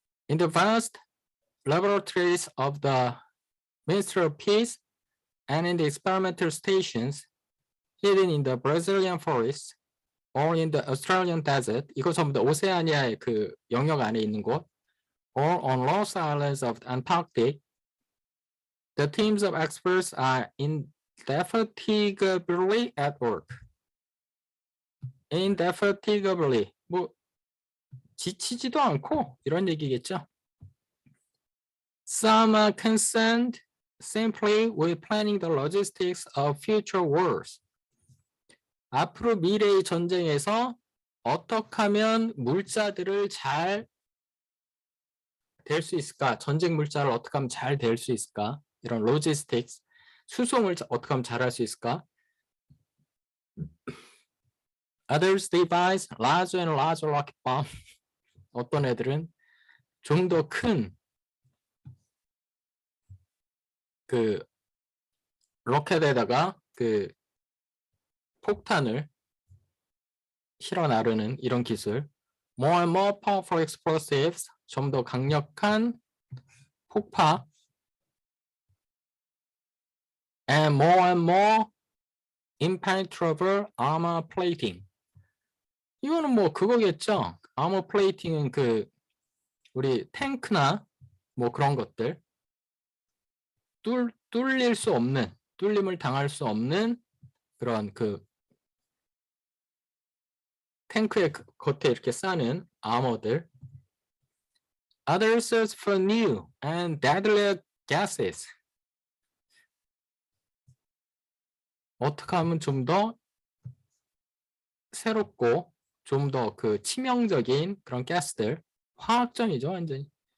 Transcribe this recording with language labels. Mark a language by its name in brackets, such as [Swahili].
[English] In the vast laboratories of the Ministry of Peace and in the experimental stations hidden in the Brazilian forest or in the Australian desert, [Korean] 이거 전부 다 오세아니아의 그 영역 안에 있는 곳, [English] or on Lost Islands of the Antarctic, the teams of experts are indefatigably at work. [Korean] Indefatigably, 뭐 지치지도 않고 이런 얘기겠죠. [English] Some are concerned simply with planning the logistics of future wars. [Korean] 앞으로 미래의 전쟁에서 어떻게 하면 물자들을 잘 될 수 있을까? 전쟁 물자를 어떻게 하면 잘 될 수 있을까? 이런 로지스틱스, 수송을 어떻게 하면 잘 할 수 있을까? [English] Others devise larger and larger rocket bomb. [Korean] 어떤 애들은 좀 더 큰 그 로켓에다가 그 폭탄을 실어 나르는 이런 기술. [English] More and more powerful explosives [Korean] 좀 더 강력한 폭파 [English] and more impenetrable armor plating. [Korean] 이거는 뭐 그거겠죠. armor plating은 그 우리 탱크나 뭐 그런 것들 뚫릴 수 없는, 뚫림을 당할 수 없는 그런 그 탱크의 겉에 이렇게 싸는 아머들. [English] Others search for new and deadlier gases. [Korean] 어떻게 하면 좀 더 새롭고 좀 더 그 치명적인 그런 가스들, 화학전이죠 완전히.